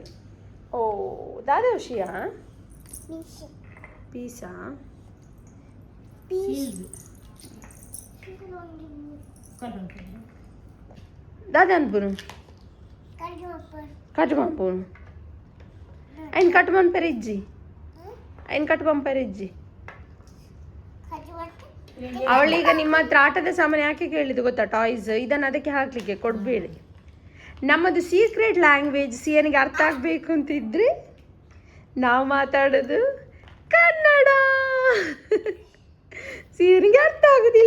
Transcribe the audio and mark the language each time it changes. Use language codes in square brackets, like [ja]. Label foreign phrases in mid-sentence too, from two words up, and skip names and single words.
[tcy] ಓ ದಾದ ವಿಷಯ ಪೀಸಾ ದಾದ ಅನ್ಪುನು ಕಟ್ಬಂಪುನು ಐನ್ ಕಟ್ಬಂಪೆರಿಜ್ಜಿ ಐನ್ ಕಟ್ಬಂಪೆರಿಜ್ಜಿ [kn] ಅವಳೀಗ ನಿಮ್ಮ ಹತ್ರ ಆಟದ ಸಾಮಾನು ಯಾಕೆ ಕೇಳಿದ್ದು ಗೊತ್ತಾ, ಟಾಯ್ಸ್ ಇದನ್ನು ಅದಕ್ಕೆ ಹಾಕ್ಲಿಕ್ಕೆ ಕೊಡಬೇಡಿ. ನಮ್ಮದು [en] secret language [kn] ಸಿಯನಿಗೆ ಅರ್ಥ ಆಗಬೇಕು ಅಂತಿದ್ರೆ ನಾವು ಮಾತಾಡೋದು ಕನ್ನಡ. ಸಿಯನಿಗೆ ಅರ್ಥ ಆಗೋದಿಲ್ಲ.